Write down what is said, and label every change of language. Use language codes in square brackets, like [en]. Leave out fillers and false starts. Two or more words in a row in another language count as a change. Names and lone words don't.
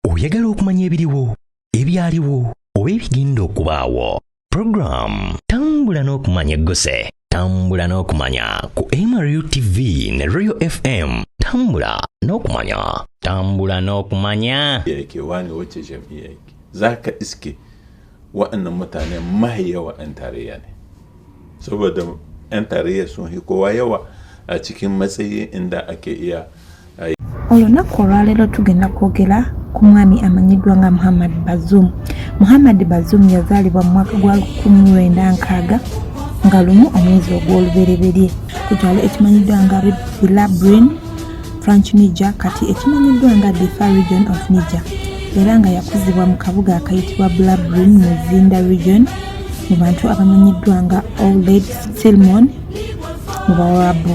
[lg] oyagala okumanya ebiriwo ebyaliwo oba ebigenda okubaawo. Program tambula n'okumanya eggose, tambula n'okumanya ku MRU TV ne Royal FM. Tambula n'okumanya, tambula n'okumanya. [ha] Yake wani wace jam'iyya yake zaka iske wa'annan mutane mai yawa 'yan tarayya ne, saboda 'yan tarayya sun hi kowa yawa a cikin matsayi inda ake iya. [lg] Olunaku olwaleero tugenda kwogera ku mwami amanyiddwa nga Muhammad Bazoum. Muhammad Bazoum yazaalibwa mu mwaka gwa 1960 nga lumu omwezi ogw'olubereberye ku kyalo ekimanyiddwa nga Bilabrin, French Niger, kati ekimanyiddwa nga Difa region of Niger, era nga yakuzibwa mu kabuga akayitibwa Bilabrin mu Zinda region mu bantu abamanyiddwa nga Old Silmon mu Bawarabu.